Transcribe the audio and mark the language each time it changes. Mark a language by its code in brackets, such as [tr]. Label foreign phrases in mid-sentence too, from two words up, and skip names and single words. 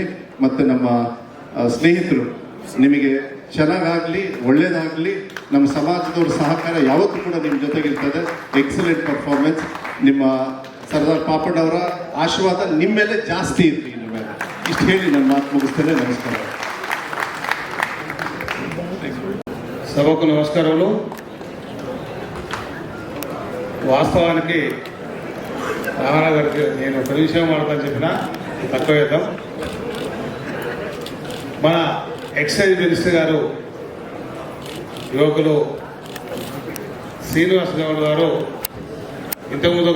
[kn] ಮತ್ತು ನಮ್ಮ ಸ್ನೇಹಿತರು, ನಿಮಗೆ ಚೆನ್ನಾಗಾಗಲಿ, ಒಳ್ಳೇದಾಗಲಿ. ನಮ್ಮ ಸಮಾಜದವ್ರ ಸಹಕಾರ ಯಾವತ್ತೂ ಕೂಡ ನಿಮ್ಮ ಜೊತೆಗಿರ್ತದೆ. [en] Excellent performance. [kn] ನಿಮ್ಮ ಸರ್ದಾರ್ ಪಾಪಣ್ಣ ಅವರ ಆಶೀರ್ವಾದ ನಿಮ್ಮ ಮೇಲೆ ಜಾಸ್ತಿ ಇರಲಿ. ನಿಮ್ಮ ಮೇಲೆ ಇಷ್ಟು ಹೇಳಿ ನನ್ನ ಮಾತು ಮುಗಿಸ್ತೇನೆ. ನಮಸ್ಕಾರ. [te] సభకు నమస్కారములు. వాస్తవానికి రామారావు గారికి నేను ఒక విషయం మాట్లాడతాను చెప్పిన తక్కువ చేద్దాం. మన [en] excise minister [te] గారు యువకులు శ్రీనివాస్ గౌడ్ గారు ఇంతకుముందు